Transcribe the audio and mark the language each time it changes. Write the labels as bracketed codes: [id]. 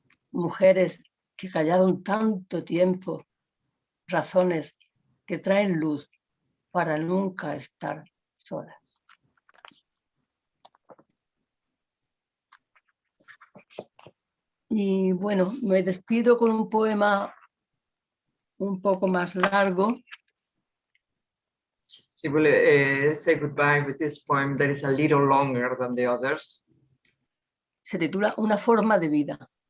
[es] Mujeres que callaron tanto tiempo. Razones que traen luz para nunca estar solas. Y bueno, me despido con un poema un poco más largo. [en] She will say goodbye with this poem that is a little longer than the others, [es] Se titula Una forma de vida.